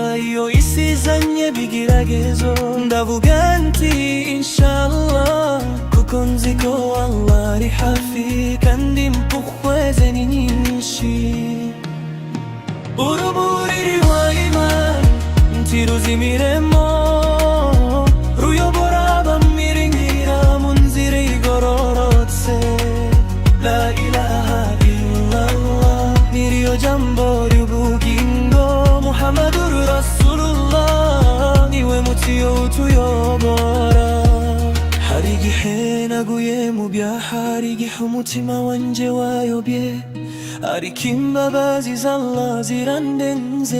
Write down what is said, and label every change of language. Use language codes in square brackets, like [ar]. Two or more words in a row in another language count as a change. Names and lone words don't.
[rw] Iyo isi izanye bigeragezo, ndavuga nti inshallah, kuko nzi ko Allah ari hafi kandi impuhwe ze ni nyinshi. Urumuri rwa Imani ntiruzimiremo, ruyobora abamiringira mu nzira igororotse. [ar] لا إله إلا الله, [rw] niryo jambo ry'ubugingo. [ar] محمد رسول الله, [rw] niwe mutio utuyobora. Hari igihe naguye mu byaha, hari igihe umutima wanje wayobye, ariko imbabazi z'Allah zirandenze.